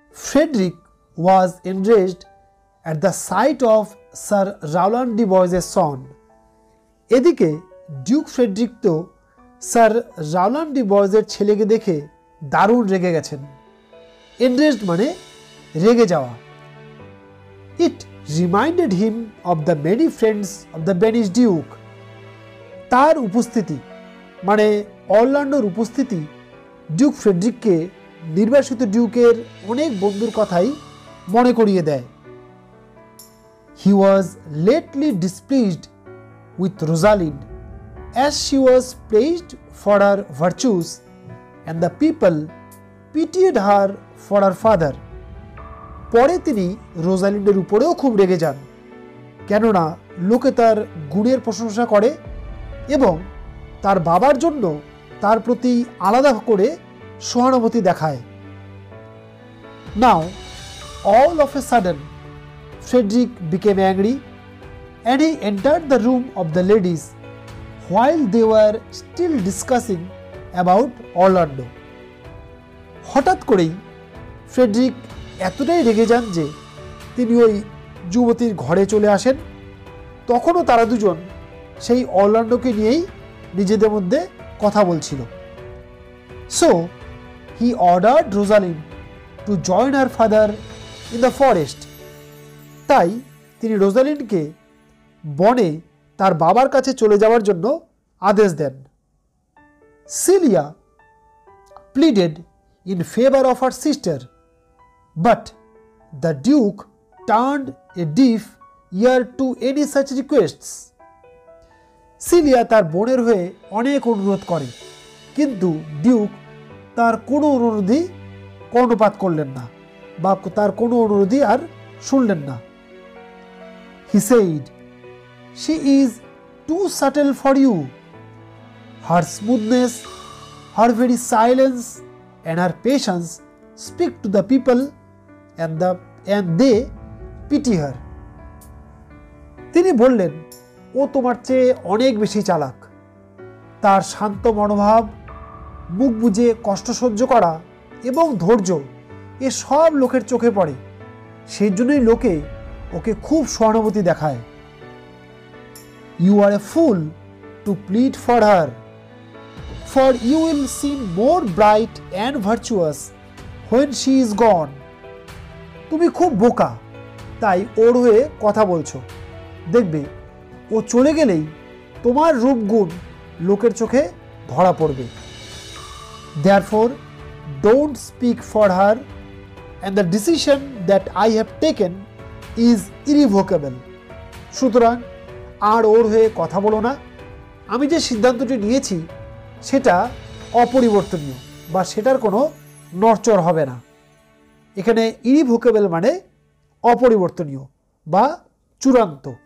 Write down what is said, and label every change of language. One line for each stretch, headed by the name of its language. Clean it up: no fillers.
English: Frederick was enraged at the sight of Sir Rowland de Bois's son.
Bangla: এদিকে Duke Frederick তো sir রাওল্যান্ড D বয়েজের ছেলেকে দেখে দারুণ রেগে গেছেন। এনরেজড মানে রেগে যাওয়া।
English: It reminded him of the many friends of the banish duke.
Bangla: তার উপস্থিতি মানে অরল্যান্ডোর উপস্থিতি ডিউক ফ্রেডরিককে নির্বাসিত ডিউকের অনেক বন্ধুর কথাই মনে করিয়ে দেয়।
English: He was lately displeased with Rosalind as she was praised for her virtues and the people pitied her for her father.
Bangla: পরে তিনি রোজালিন্ডের উপরেও খুব রেগে যান, কেননা লোকে তার গুণের প্রশংসা করে এবং তার বাবার জন্য তার প্রতি আলাদা করে সহানুভূতি দেখায়।
English: Now, all of a sudden, Frederick became angry and he entered the room of the ladies while they were still discussing about Orlando.
Bangla: হঠাৎ করেই ফ্রেডরিক এতটাই রেগে যান যে তিনি ওই যুবতীর ঘরে চলে আসেন। তখনও তারা দুজন সেই অরল্যান্ডোকে নিয়েই নিজেদের মধ্যে কথা বলছিল।
English: So, he ordered Rosalind to join her father in the forest.
Bangla: তাই তিনি রোজালিন্ডকে বনে তার বাবার কাছে চলে যাওয়ার জন্য আদেশ দেন।
English: Celia pleaded in favor of her sister, but the Duke turned a deaf ear to any such requests.
Bangla: Cilia তার বোনের হয়ে অনেক অনুরোধ করে, কিন্তু ডিউক তার কোনো অনুরোধই কর্ণপাত করলেন না বা তার কোনো অনুরোধই আর শুনলেন না।
English: He said, "She is too subtle for you. Her smoothness, her very silence and her patience speak to the people and they pity her."
Bangla: তিনি বললেন, ও তোমার চেয়ে অনেক বেশি চালাক। তার শান্ত মনোভাব, মুখ বুজে কষ্ট সহ্য করা এবং ধৈর্য এ সব লোকের চোখে পড়ে, সেই জন্যই লোকে ওকে খুব সহানুভূতি দেখায়।
English: You are a fool to plead for her, for you will seem more bright and virtuous when she is gone.
Bangla: তুমি খুব বোকা, তাই ওর হয়ে কথা বলছো। দেখবে ও চলে গেলেই তোমার রূপগুণ লোকের চোখে ধরা পড়বে।
English: Therefore, don't speak for her, and the decision that I have taken is irrevocable.
Bangla: সুতরাং আর ওর হয়ে কথা বলো না। আমি যে সিদ্ধান্তটি নিয়েছি সেটা অপরিবর্তনীয় বা সেটার কোনো নড়চড় হবে না। এখানে ইরিভোকেবল মানে অপরিবর্তনীয় বা চূড়ান্ত।